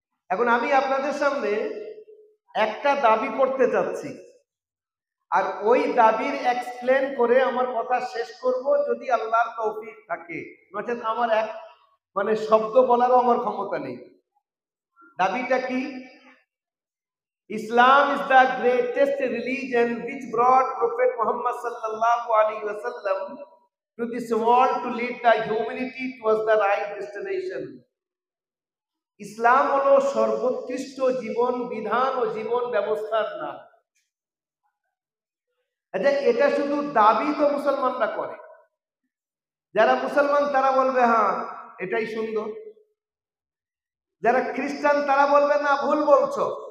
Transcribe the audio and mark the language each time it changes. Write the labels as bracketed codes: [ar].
[bn] এখন আমি আপনাদের সামনে একটা দাবি করতে চাচ্ছি, আর ওই দাবির এক্সপ্লেন করে আমার কথা শেষ করব, যদি আল্লাহর তৌফিক থাকে। নচেত আমার শব্দ বলারও আমার ক্ষমতা নেই। দাবিটা কি? [en] Islam is the greatest religion which brought Prophet Muhammad sallallahu alaihi wasallam to this world to lead the humanity towards the right destination. [bn] ইসলাম হলো সর্বোৎকৃষ্ট জীবন বিধান ও জীবন ব্যবস্থার নাম। আচ্ছা, এটা শুধু দাবি তো মুসলমানরা করে। যারা মুসলমান তারা বলবে হ্যাঁ এটাই সুন্দর, যারা খ্রিস্টান তারা বলবে না, ভুল বলছো।